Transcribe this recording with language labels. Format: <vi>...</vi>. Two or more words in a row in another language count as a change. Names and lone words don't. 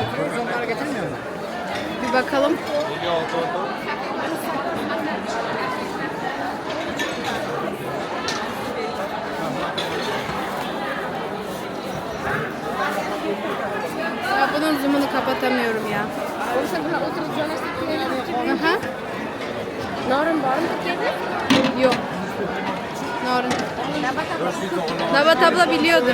<tr>Bir bakalım. Ya bunun zoom'unu kapatamıyorum ya. Aha.</tr> <uz>Norin bormi Türkiye'de?</uz> <tr>Yok. Narın. Nabat abla biliyordur.</tr>